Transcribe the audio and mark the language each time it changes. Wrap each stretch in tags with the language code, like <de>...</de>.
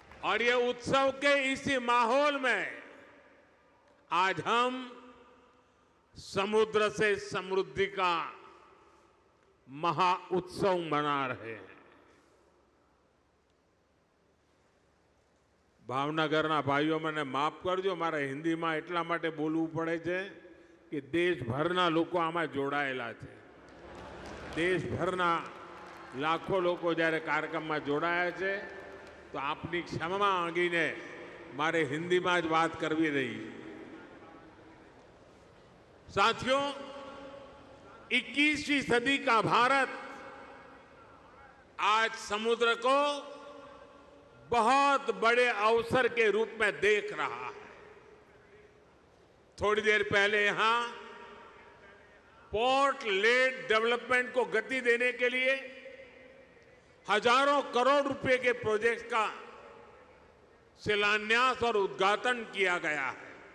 <hi>और ये उत्सव के इसी माहौल में आज हम समुद्र से समृद्धि का महा उत्सव मना रहे हैं।</hi> <gu>ભાવનગરના ભાઈઓ મને માફ કરજો, મારે હિન્દીમાં એટલા માટે બોલવું પડે છે કે દેશભરના લોકો આમાં જોડાયેલા છે। દેશભરના લાખો લોકો જ્યારે કાર્યક્રમમાં જોડાયા છે, તો આપની ક્ષમા માંગીને મારે हिंदीમાં જ વાત કરવી રહી।</gu> <hi>साथियों, 21वीं सदी का भारत आज समुद्र को बहुत बड़े अवसर के रूप में देख रहा है। थोड़ी देर पहले यहां पोर्ट लेड डेवलपमेंट को गति देने के लिए हजारों करोड़ रुपए के प्रोजेक्ट का शिलान्यास और उद्घाटन किया गया है।</hi>